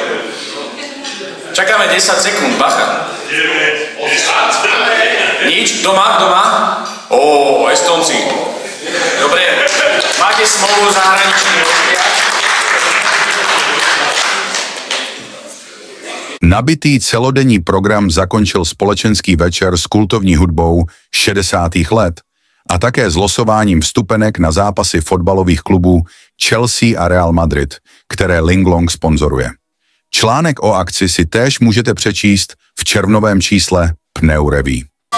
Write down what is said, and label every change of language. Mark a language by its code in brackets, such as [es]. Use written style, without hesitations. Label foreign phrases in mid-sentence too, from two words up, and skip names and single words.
[sk] Čakáme 10 sekúnd, bacha. Nič? Doma? Estonci. Dobre, máte smolu zahraničných hostia? [cs] Nabitý celodenní program zakončil společenský večer s kultovní hudbou 60. let a také s losováním vstupenek na zápasy fotbalových klubů Chelsea a Real Madrid, které Linglong sponzoruje. Článek o akci si též můžete přečíst v červnovém čísle Pneu Revue.